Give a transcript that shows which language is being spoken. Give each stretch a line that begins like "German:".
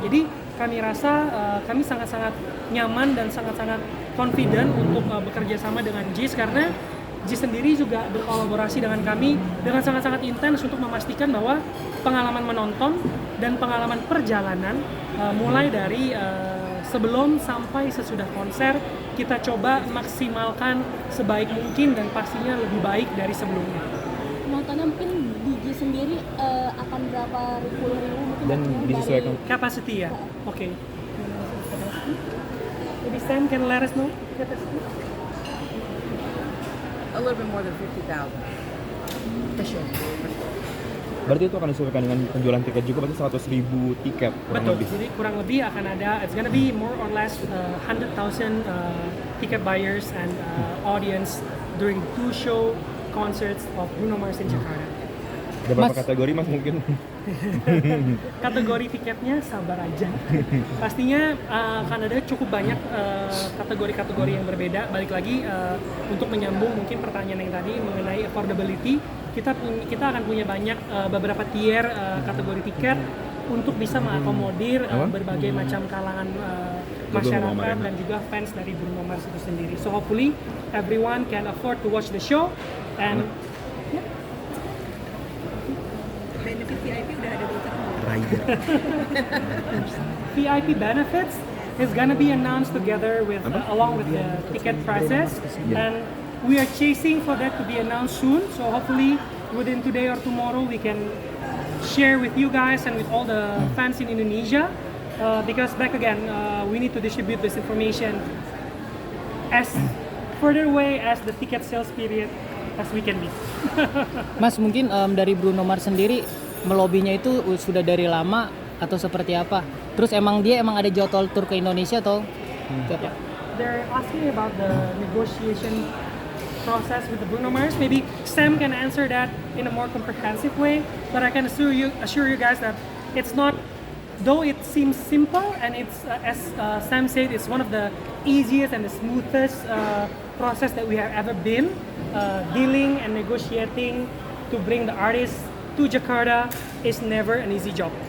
Indonesian: Jadi kami rasa kami sangat-sangat nyaman dan sangat-sangat confident untuk bekerja sama dengan JIS, karena JIS sendiri juga berkolaborasi dengan kami dengan sangat-sangat intens untuk memastikan bahwa pengalaman menonton dan pengalaman perjalanan mulai dari sebelum sampai sesudah konser kita coba maksimalkan sebaik mungkin dan pastinya lebih baik dari sebelumnya. Penontonnya mungkin di GIS sendiri akan berapa puluh ribu mungkin dan disesuaikan capacity ya. Oke.
English: Maybe Sam can let us know capacity. A little bit more than 50,000. For sure.
Indonesian: Berarti itu akan disesuaikan dengan penjualan tiket juga, berarti 100.000 tiket kurang Betul, lebih. jadi kurang lebih akan ada,
English: it's gonna be more or less 100,000 ticket buyers and audience during 2 show concerts of Bruno Mars in Jakarta.
Indonesian: Ada berapa kategori Mas mungkin? Kategori tiketnya sabar aja. Pastinya akan ada cukup banyak kategori-kategori yang berbeda. Balik lagi untuk menyambung mungkin pertanyaan yang tadi mengenai affordability, kita akan punya banyak beberapa tier kategori tiket untuk bisa mengakomodir berbagai macam kalangan masyarakat dan juga fans dari Bruno Mars itu sendiri.
English: So hopefully everyone can afford to watch the show and
Indonesian: Benefit VIP udah ada di
English: Rider. VIP benefits is gonna be announced together with along with the ticket prices, and we are chasing for that to be announced soon. So hopefully within today or tomorrow we can share with you guys and with all the fans in Indonesia, because back again we need to distribute this information as further away as the ticket sales period as we can be.
Indonesian: Mas, mungkin dari Bruno Mars sendiri melobinya itu sudah dari lama atau seperti apa? Terus emang ada jadwal tur ke Indonesia atau apa?
English: They're asking about the negotiation process with the Bruno Mars. Maybe Sam can answer that in a more comprehensive way, but I can assure you guys that it's not, though it seems simple and it's as Sam said, it's one of the easiest and the smoothest process that we have ever been dealing and negotiating to bring the artists to Jakarta is never an easy job.